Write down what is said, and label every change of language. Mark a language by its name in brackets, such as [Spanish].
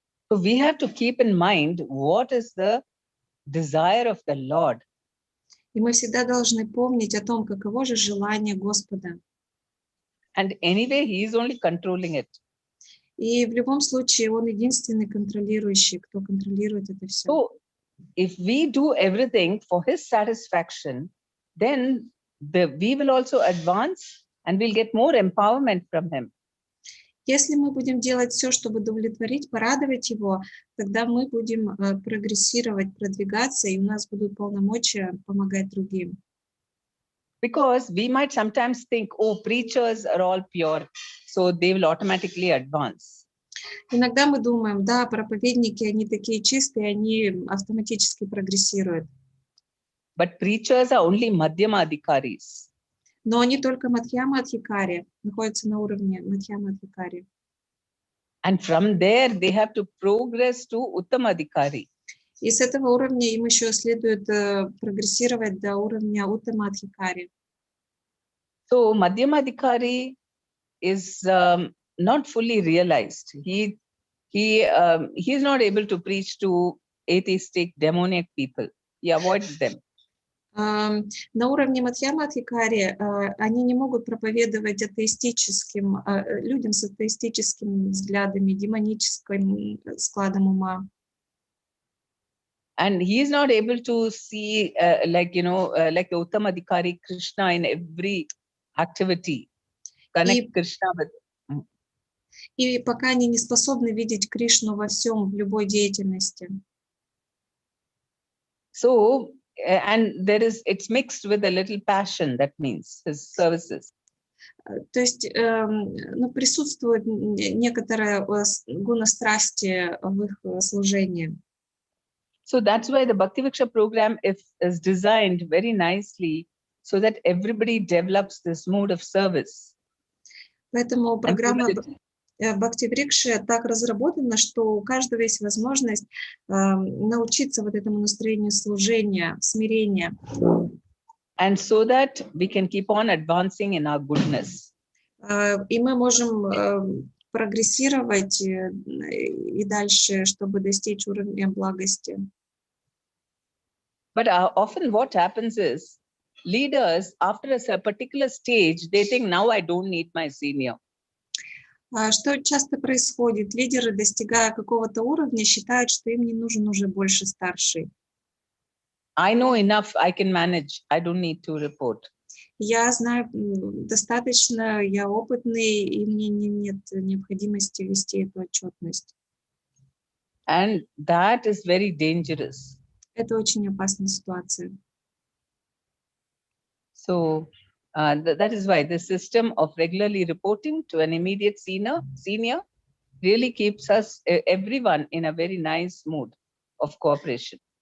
[English] So we have to keep in mind what is the desire of the Lord. [Russian] И мы всегда должны помнить о том, каково же желание Господа. [English] And anyway, he is only controlling it. [Russian] И в любом случае он единственный контролирующий, кто контролирует это все. [English] So if we do everything for his satisfaction, then we will also advance and we'll get more empowerment from him. [Russian] Если мы будем делать все, чтобы удовлетворить, порадовать его, тогда мы будем прогрессировать, продвигаться, и у нас будут полномочия помогать другим. [English] Because we might sometimes think, oh, preachers are all pure, so they will automatically advance. [Russian] Иногда мы думаем, да, проповедники, они такие чистые, они автоматически прогрессируют. [English] But preachers are only madhyama adhikaris. [Russian] Но они только Мадхьяма Адхикари, находятся на уровне Мадхьяма Адхикари. [English] And from there, they have to progress to uttama adhikari. [Russian] И с этого уровня им еще следует прогрессировать до уровня Уттама Адхикари. [English] So madhyama adhikari is not fully realized. He is not able to preach to atheistic, demoniac people. He avoids them. [Russian] На уровне Мадхьяма Адхикари они не могут проповедовать атеистическим людям с атеистическими взглядами, демоническим складом ума. [English] And he is not able to see, like the Uttama Adhikari, Krishna in every activity. Connect Krishna with. [Russian] И пока они не способны видеть Кришну во всем, в любой деятельности. [English] So, and it's mixed with a little passion, that means his services. [Russian] То есть присутствует некоторая гуна страсти в их служении. [English] So that's why the Bhakti-vriksha program is designed very nicely so that everybody develops this mode of service. [Russian] Поэтому программа Бхакти-врикши так разработана, что у каждого есть возможность научиться вот этому настроению служения, смирения. [English] And so that we can keep on advancing in our goodness. [Russian] И мы можем прогрессировать и дальше, чтобы достичь уровня благости. [English] But often what happens is leaders, after a particular stage, they think, now I don't need my senior. [Russian] Что часто происходит? Лидеры, достигая какого-то уровня, считают, что им не нужен уже больше старший. [English] I know enough, I can manage, I don't need to report. [Russian] Я знаю достаточно, я опытный, и мне нет необходимости вести эту отчетность. [English] And that is very dangerous. [Russian] Это очень опасная ситуация. [English] So that is why the system of regularly reporting to an immediate senior really keeps us, everyone, in a very nice mood of cooperation.